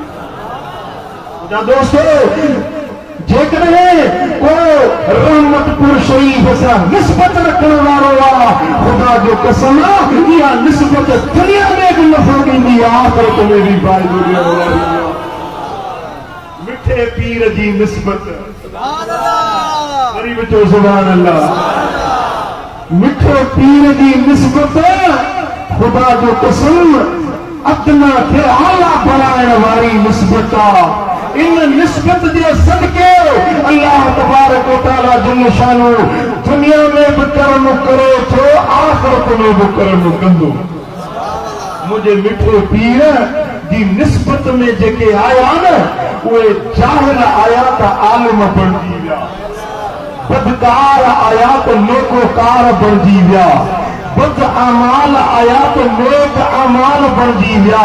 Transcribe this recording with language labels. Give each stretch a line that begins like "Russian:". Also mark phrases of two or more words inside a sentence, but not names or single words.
Sindhi: दोस्तो जेकॾहिं को रहमतपुर शरीफ सां निस्बत रखण वारो आहे खुदा जो कसम इहा निस्बत दुनिया में भी नफ़ो ॾींदी आहे आख़िरत में भी फ़ाइदो ॾियण वारी आहे। मिठे पीर जी निस्बत गरीब चो
Arabic: سبحان الله.
Sindhi: मिठे पीर की निस्बत खुदा जो कसम अदना के आला बढ़ाइण वारी निस्बत आहे। इन निस्बत जे सदके
Arabic: الله تبارك و تعالى جل شأنه
Sindhi: दुनिया में भी कर्म करे थो आखिरत में भी कर्म कंदो। मुझे मिठे पीर की निस्बत में जेके आया न उहे जाहिल आया त आलिम बणजी विया बदकार आया तो नेकोकार बणजी विया बद अमाल आया तो नेक अमाल बणजी विया।